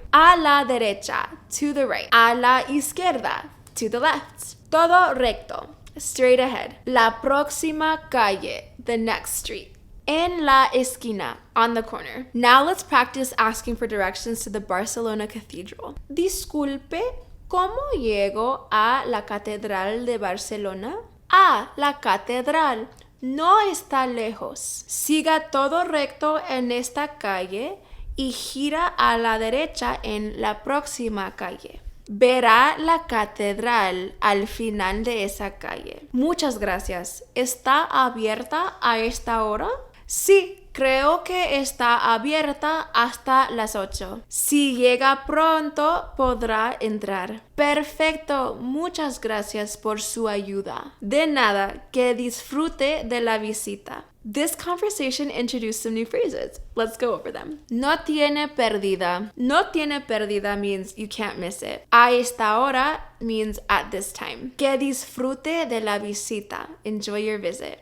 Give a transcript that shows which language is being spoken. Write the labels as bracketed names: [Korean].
[Spanish] A la derecha. [English] To the right. [Spanish] A la izquierda. [English] To the left. [Spanish] Todo recto. [English] Straight ahead. [Spanish] La próxima calle. [English] The next street. [Spanish] En la esquina. [English] On the corner. Now let's practice asking for directions to the Barcelona Cathedral. [Spanish] Disculpe. ¿Cómo llego a la Catedral de Barcelona? Ah, la catedral no está lejos. Siga todo recto en esta calle y gira a la derecha en la próxima calle. Verá la catedral al final de esa calle. Muchas gracias. ¿Está abierta a esta hora? Sí. Creo que está abierta hasta las 8. Si llega pronto, podrá entrar. Perfecto. Muchas gracias por su ayuda. De nada. Que disfrute de la visita. [English] This conversation introduced some new phrases. Let's go over them. [Spanish] No tiene perdida. No tiene perdida [English] means you can't miss it. [Spanish] A esta hora [English] means at this time. [Spanish] Que disfrute de la visita. [English] Enjoy your visit.